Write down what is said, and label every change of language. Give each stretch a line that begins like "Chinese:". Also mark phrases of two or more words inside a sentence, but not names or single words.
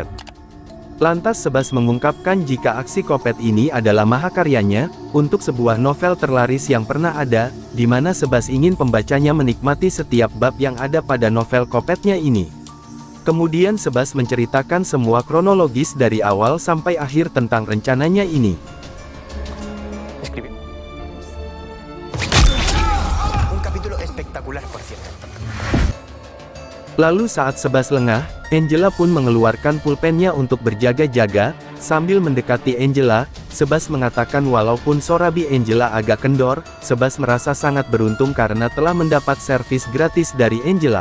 Indonesian: Lantas Sebas mengungkapkan jika aksi kopet ini adalah mahakaryanya, untuk sebuah novel terlaris yang pernah ada, di mana Sebas ingin pembacanya menikmati setiap bab yang ada pada novel kopetnya ini. Kemudian Sebas menceritakan semua kronologis dari awal sampai akhir tentang rencananya ini.
Spanish: Un capítulo espectacular, por cierto.
Indonesian: Lalu saat Sebas lengah, Angela pun mengeluarkan pulpennya untuk berjaga-jaga. Sambil mendekati Angela, Sebas mengatakan walaupun Sorabi Angela agak kendor, Sebas merasa sangat beruntung karena telah mendapat servis gratis dari Angela.